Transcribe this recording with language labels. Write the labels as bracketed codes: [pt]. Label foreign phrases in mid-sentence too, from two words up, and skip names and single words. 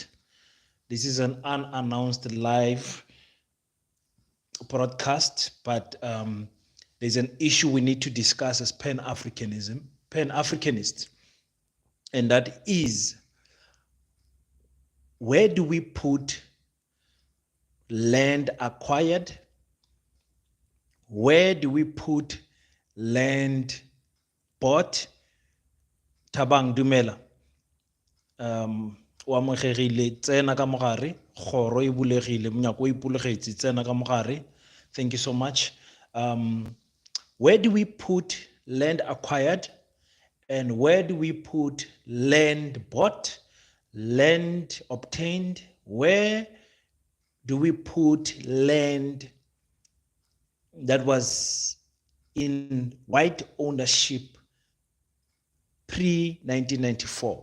[en] This is an unannounced live broadcast, but there's an issue we need to discuss as Pan Africanist, and that is, where do we put land acquired? Where do we put land bought? [tn] Tabang Dumela. Wa mogegile tsena ka mogare, kgoro e bulegile, monyako o ipulegetse, tsena ka mogare. [en] Thank you so much. Where do we put land acquired, and where do we put land bought, land obtained? Where do we put land that was in white ownership pre-1994?